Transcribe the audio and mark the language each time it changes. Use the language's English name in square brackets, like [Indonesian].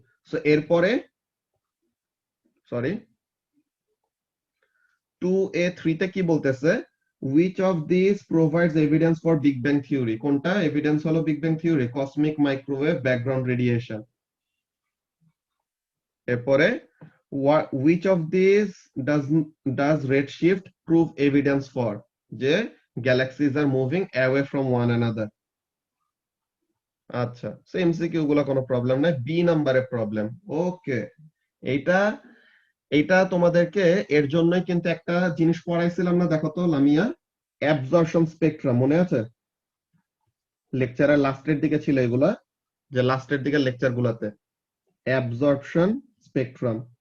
[Bangla] So এরপরে sorry 2A3 তে কি বলতেছে, [English] which of these provides evidence for Big Bang theory, [Bangla] কোনটা এভিডেন্স হলো big bang theory, [English] Cosmic microwave background radiation. এরপরে which of these does redshift prove evidence for, যে galaxies are moving away from one another। [Bangla] আচ্ছা, MCQ গুলো কোনো problem নাই, B নাম্বারের problem. ওকে, এইটা এইটা তোমাদেরকে এর জন্যই কিন্তু একটা জিনিস পড়াইছিলাম না, দেখো তো লামিয়া, অ্যাবজর্পশন স্পেকট্রাম, মনে আছে? লেকচারের লাস্টের দিকে ছিল এগুলা, যে লাস্টের দিকে লেকচার গুলাতে অ্যাবজর্পশন স্পেকট্রাম।